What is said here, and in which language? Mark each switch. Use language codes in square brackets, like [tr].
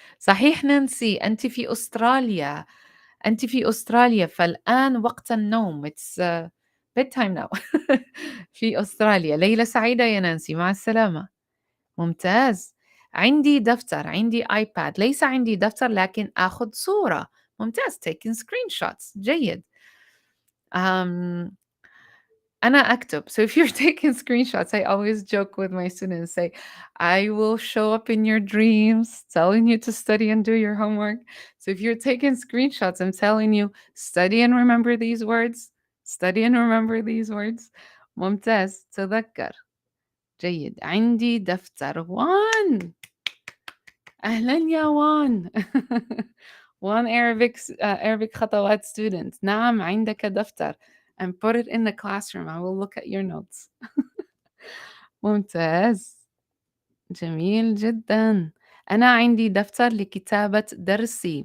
[ar] صحيح نانسي أنت في أستراليا. أنت في أستراليا فالآن وقت النوم. [en] It's bedtime now. [ar] في أستراليا. ليلة سعيدة يا نانسي مع السلامة. ممتاز. عندي دفتر عندي آيباد ليس عندي دفتر لكن أخذ صورة. [en] ممتاز taking screenshots. [ar] جيد. أنا أكتب. [en] So if you're taking screenshots, I always joke with my students, say, I will show up in your dreams, telling you to study and do your homework. So if you're taking screenshots, I'm telling you, study and remember these words. Study and remember these words. [ar] ممتاز. تذكر. جيد. عندي دفتر. وان. أهلا يا وان. [en] One Arabic Khatawat student. [ar] نعم عندك دفتر. [en] And put it in the classroom. I will look at your notes. [ar] ممتاز. جميل جدا. أنا عندي دفتر لكتابة درسي.